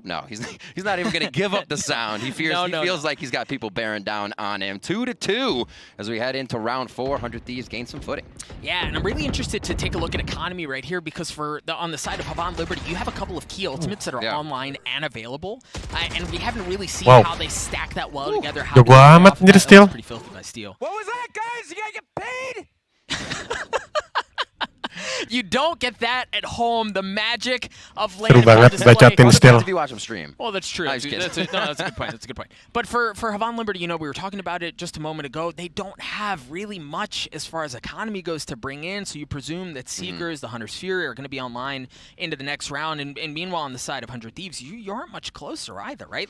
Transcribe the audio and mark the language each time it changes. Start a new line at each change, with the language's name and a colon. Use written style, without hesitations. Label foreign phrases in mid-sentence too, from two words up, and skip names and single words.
English: No, he's not even going to give up the sound. He feels like he's got people bearing down on him. 2-2 as we head into round 4. 100 Thieves gain some footing. Yeah, and I'm really interested to take a look at economy right here because on the side of Havan Liberty, you have a couple of key ultimates that are online and available, and we haven't really seen how they stack that well together. How
Indonesian: Jago amat anjir Steel.
English: Pretty filthy by Steel. What was that, guys? You gotta get paid. You don't get that at home. The magic of
Indonesian: Seru
English: landing
Indonesian: banget bacatin Steel.
English: If you watch him stream. Well, that's true. That's a good point. That's a good point. But for Havan Liberty, we were talking about it just a moment ago. They don't have really much as far as economy goes to bring in. So you presume that Seekers, the Hunter's Fury, are going to be online into the next round. And meanwhile, on the side of 100 Thieves, you aren't much closer either, right?